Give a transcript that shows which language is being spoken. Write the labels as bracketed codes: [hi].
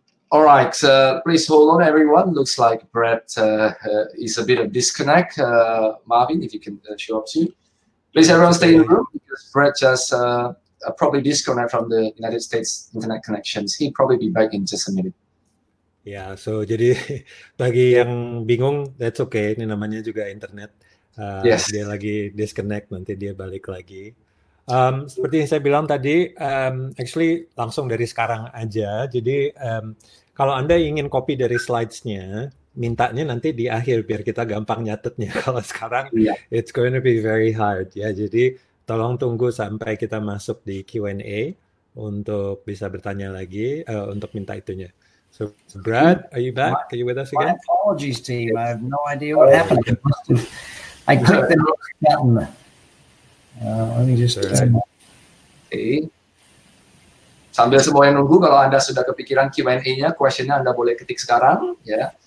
[en] All right, please hold on, everyone. Looks like Brett is a bit of disconnect. Marvin, if you can show up soon. Please, everyone, stay in the room because Brett just probably disconnect from the United States internet connections. He'll probably be back in just a minute. [id] Ya, so jadi bagi yang bingung, [en] that's okay. [id] Ini namanya juga internet. [en] Yes. [id] Dia lagi disconnect, nanti dia balik lagi. Seperti yang saya bilang tadi, actually langsung dari sekarang aja. Jadi kalau Anda ingin copy dari slides-nya, mintanya nanti di akhir biar kita gampang nyatetnya. Kalau sekarang, [en] it's going to be very hard. [id] Ya, jadi tolong tunggu sampai kita masuk di Q&A untuk bisa bertanya lagi, untuk minta itunya. [en] So, Brad, are you back? Are you with us again? My apologies, team. I have no idea what happened. I clicked the next button. Let me just... [id] Okay. Sambil semua yang nunggu, kalau Anda sudah kepikiran Q&A-nya, question-nya Anda boleh ketik sekarang, ya.